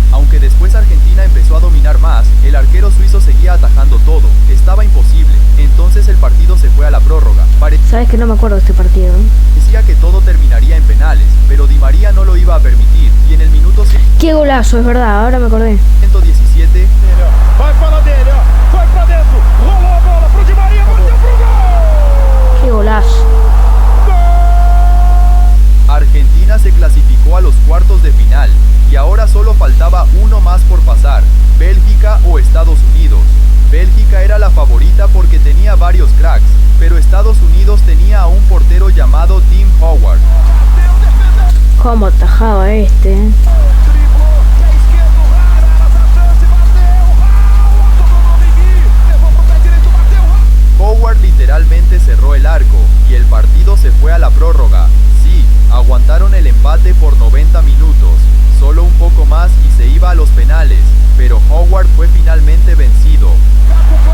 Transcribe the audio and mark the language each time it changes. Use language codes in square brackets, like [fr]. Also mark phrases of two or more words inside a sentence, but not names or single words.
[es] Aunque después Argentina empezó a dominar más, el arquero suizo seguía atajando todo. Estaba imposible. Entonces el partido se fue a la prórroga. Sabes que no me acuerdo de este partido. Parecía que todo terminaría en penales, pero Di María no lo iba a permitir. Y en el minuto Qué golazo, es verdad, ahora me acordé. 117, [pt] Vai para dele, ó. Vai pra dentro. Rolou a bola pro Di Maria, bateu pro gol. [es] Qué golazo. Argentina se clasificó a los cuartos de final, y ahora solo faltaba uno más por pasar, Bélgica o Estados Unidos. Bélgica era la favorita porque tenía varios cracks, pero Estados Unidos tenía a un portero llamado Tim Howard. Cómo atajaba este. [pt] Driblou, pé esquerdo, rara essa chance, bateu. Tomou no Migui, levou pro pé direito, bateu. [es] Howard literalmente cerró el arco, y el partido se fue a la prórroga. Sí, aguantaron el empate por 90 minutos, solo un poco más y se iba a los penales, pero Howard fue finalmente vencido.